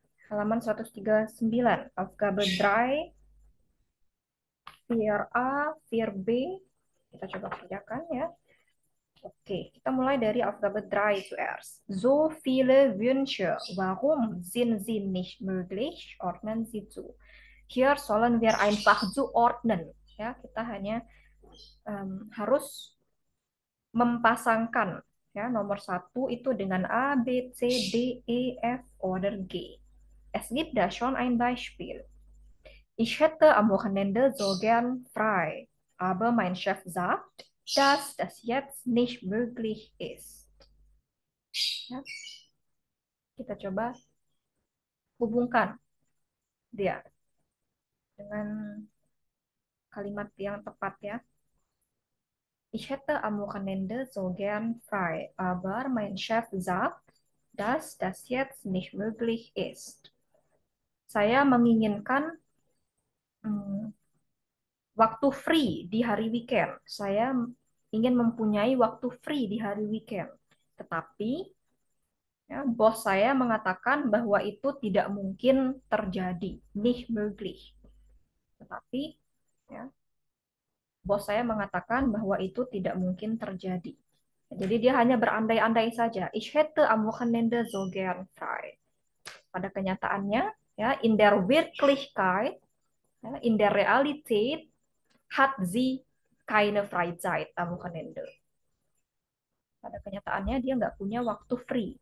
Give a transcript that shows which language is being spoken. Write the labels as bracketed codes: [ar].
[id] Halaman 139. Aufgabe 3, 4A, 4B. Kita coba kerjakan ya. Oke, kita mulai dari Alphabet 3 zuerst. [de] So viele Wünsche. Warum sind sie nicht möglich? Ordnen Sie zu. Hier sollen wir einfach zuordnen. [id] Ya, kita hanya harus mempasangkan ya nomor 1 itu dengan A, B, C, D, E, F oder G. [de] Es gibt da schon ein Beispiel. Ich hätte am Wochenende so gern frei, aber mein Chef sagt, dass das jetzt nicht möglich ist. [id] Ya, kita coba hubungkan dia dengan kalimat yang tepat ya. [de] Ich hätte am Wochenende so gern frei, aber mein Chef sagt, dass das jetzt nicht möglich ist. [id] Saya menginginkan waktu free di hari weekend. Saya ingin mempunyai waktu free di hari weekend. Tetapi ya, bos saya mengatakan bahwa itu tidak mungkin terjadi, [de] nicht möglich. [id] Tetapi ya, bos saya mengatakan bahwa itu tidak mungkin terjadi. Jadi dia hanya berandai-andai saja. [de] Ich hätte am Wochenende so gern frei. [id] Pada kenyataannya, ya, [de] in der Wirklichkeit, ya, in der Realität hat sie keine Freizeit am Wochenende. [id] Pada kenyataannya dia nggak punya waktu free.